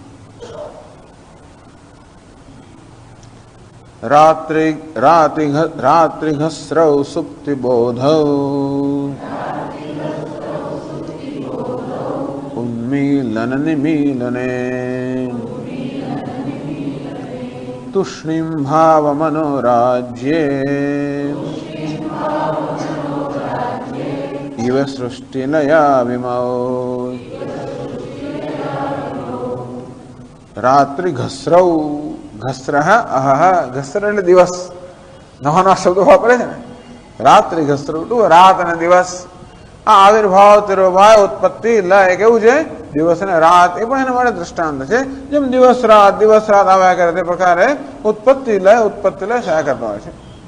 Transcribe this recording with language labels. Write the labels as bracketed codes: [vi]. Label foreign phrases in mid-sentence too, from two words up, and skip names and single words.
[sa] રાત્રિઘસ્રૌ સુપ્તિ બોધૌ ઉન્મીલન નિમીલને તુષ્ણીમ ભાવ મનોરાજ્યે इव सृष्टिलया विमौ. [gu] રાત્રિ ઘસરવ, ઘસર અહ, ઘસર એટલે દિવસ, નવા નવા શબ્દો વાપરે છે ને. રાત્રિ ઘસરવ ટુ રાત અને દિવસ. આ આવિર્ભાવ તિરોભાવ ઉત્પત્તિ લય કેવું છે, દિવસ અને રાત એ પણ એના માટે દ્રષ્ટાંત છે. જેમ દિવસ રાત આવ્યા કરે તે પ્રકારે ઉત્પત્તિ લય થયા કરતા હોય છે.